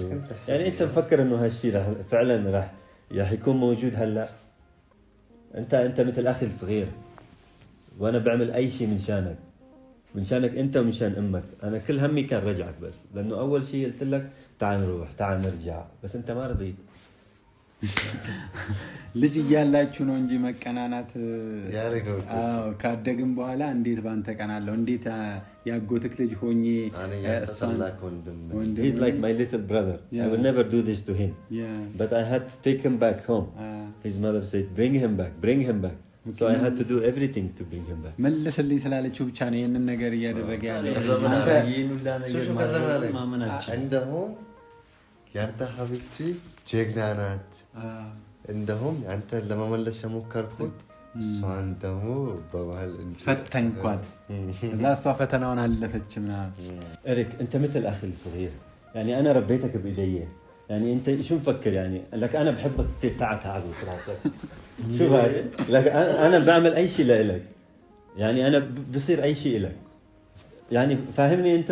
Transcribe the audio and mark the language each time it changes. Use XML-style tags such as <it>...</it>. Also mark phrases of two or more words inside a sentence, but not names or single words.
<ar>يعني انت مفكر انه هالشيء فعلا راح يكون موجود هلا؟ انت مثل اخي الصغير، وانا بعمل اي شيء من شانك انت ومن شان امك. انا كل همي كان رجعك بس، لانه اول شيء قلت لك تعال نروح تعال نرجع، بس انت ما رضيت.</ar> <am>ልጅ እያላችሁ ነው እንጂ መቀናናት ያሬዶ ካደግን በኋላ እንዴት ባንተ ቀናለሁ? እንዴት ያጎትክ ልጅ ሆኜ</am> <en>He's like my little brother. I will never do this to him. But I had to take him back home. His mother said bring him back. So I had to do everything to bring him back.</en> <am>መልስልኝ ስላለችው ብቻ ነው ይሄንን ነገር እያደረገ ያለው። عندهم ያንተ ሀቢብቲ ጀግና ናት። እንደውም አንተ ለመመለስ የሞከርኩት እሷን ደግሞ በመሀል ፈተንኳት እና እሷ ፈተናውን አለፈች ምናምን።</am> <ar>إريك أنت مثل أخي الصغير، يعني أنا ربيتك بإيدي. يعني أنت شو مفكر؟ يعني لك أنا بحبك تعال عروس راسك. شو هاي؟ لك أنا بعمل أي شيء لإلك، يعني أنا بصير أي شيء لك. يعني فاهمني أنت؟</ar>